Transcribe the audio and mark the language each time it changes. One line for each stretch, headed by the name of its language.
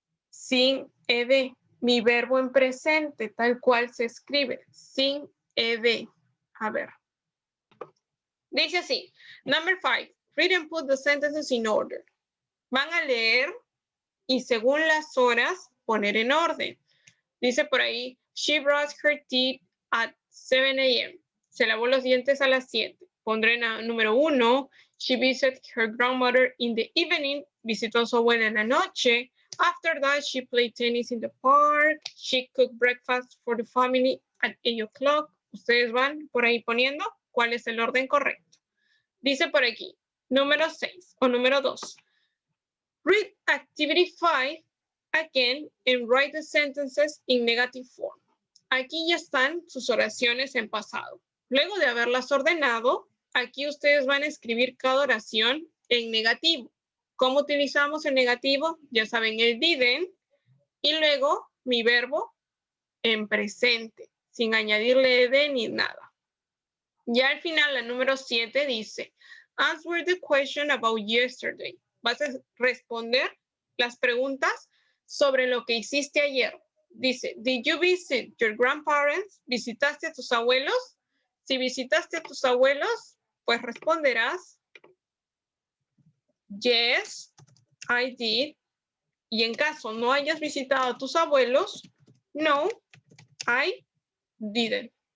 Spanish: Sin ed. Mi verbo en presente, tal cual se escribe, sin ed. A ver. Dice así,
English: number 5, read and put the sentences in order.
Spanish: Van a leer y según las horas poner en orden. Dice por ahí,
English: she brushed her teeth at 7 a.m.
Spanish: Se lavó los dientes a las 7. Pondré número 1,
English: she visited her grandmother in the evening.
Spanish: Visitó a su abuela en la noche.
English: After that, she played tennis in the park. She cooked breakfast for the family at 8 o'clock.
Spanish: Ustedes van por ahí poniendo cuál es el orden correcto. Dice por aquí, número 6 o número 2.
English: Read activity 5 again and write the sentences in negative form.
Spanish: Aquí ya están sus oraciones en pasado. Luego de haberlas ordenado, aquí ustedes van a escribir cada oración en negativo. ¿Cómo utilizamos el negativo? Ya saben, el didn't y luego mi verbo en presente, sin añadirle ed ni nada. Ya al final, la número 7 dice,
English: answer the question about yesterday.
Spanish: Vas a responder las preguntas sobre lo que hiciste ayer. Dice,
English: did you visit your grandparents?
Spanish: ¿Visitaste a tus abuelos? Si visitaste a tus abuelos, pues responderás,
English: yes, I did.
Spanish: Y en caso no hayas visitado a tus abuelos,
English: no, I didn't.